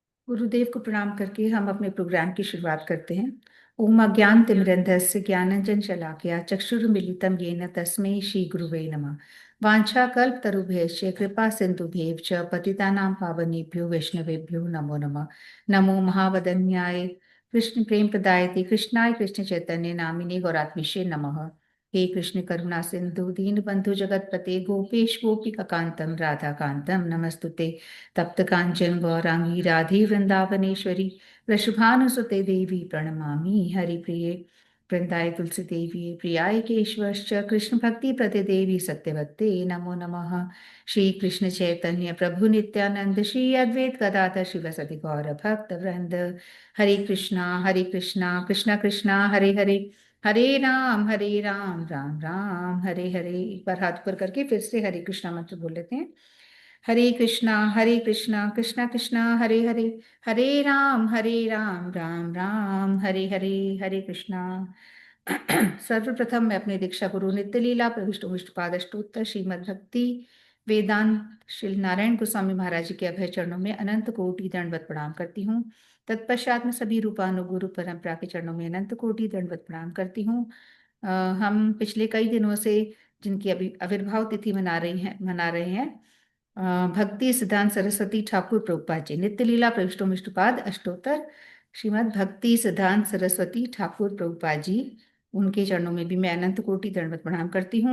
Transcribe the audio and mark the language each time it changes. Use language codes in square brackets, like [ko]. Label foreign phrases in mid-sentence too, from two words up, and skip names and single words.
[hi] गुरुदेव को प्रणाम करके हम अपने प्रोग्राम की शुरुआत करते हैं। [sa] ओम अज्ञानतिमिरन्धस्य ज्ञानांजन शलाकया चक्षुरुन्मीलितं येन तस्मै श्री गुरुवे नमः। वाञ्छाकल्पतरुभ्यश्च कृपा सिन्धुभ्येव च पतितानां पावनेभ्यो वैष्णवेभ्यो नमो नमः। नमो महावदन्याय कृष्ण प्रेम प्रदायते कृष्णाय कृष्ण चैतन्य नामिने गौरात्मिषे नमः। हे कृष्ण करुणा सिंधु दीन बंधु जगतपते गोपेश गोपिका कांतम राधा कांतम नमस्तुते। तप्त कांचन गौरांगी राधे वृंदावनेश्वरी वृषभानुसुते देवी प्रणमामि हरिप्रिये। वृंदाय तुलसी देवी प्रियाय केशवश्च कृष्ण भक्ति प्रदे देवी सत्यवत्ते नमो नमः। श्री कृष्ण चैतन्य प्रभु नित्यानंद श्री अद्वैत गदाधर शिवसति गौर भक्त वृंद। हरे कृष्णा कृष्णा कृष्णा हरे हरे, हरे राम राम राम हरे हरे। [hi] एक बार हाथ ऊपर करके फिर से [sa] हरे कृष्णा मंत्र बोल लेते हैं। हरे कृष्णा कृष्णा कृष्णा हरे हरे, हरे राम राम राम हरे हरे। हरे कृष्णा। [hi] सर्वप्रथम मैं अपने दीक्षा गुरु नित्य लीला प्रविष्ट पाद अष्टोत्तर श्रीमद भक्ति वेदांत श्री नारायण गोस्वामी महाराज जी के अभय चरणों में अनंत कोटि दंडवत प्रणाम करती हूँ। तत्पश्चात में सभी रूपानुगुरु परंपरा के चरणों में अनंत कोटि दंडवत प्रणाम करती हूँ। हम पिछले कई दिनों से जिनकी अभी आविर्भाव तिथि मना रहे हैं भक्ति सिद्धांत सरस्वती ठाकुर प्रभुपाद जी नित्य लीला प्रविष्टोमिष्टपाद अष्टोत्तर श्रीमद भक्ति सिद्धांत सरस्वती ठाकुर प्रभुपाद जी, उनके चरणों में भी मैं अनंत कोटि दंडवत प्रणाम करती हूँ।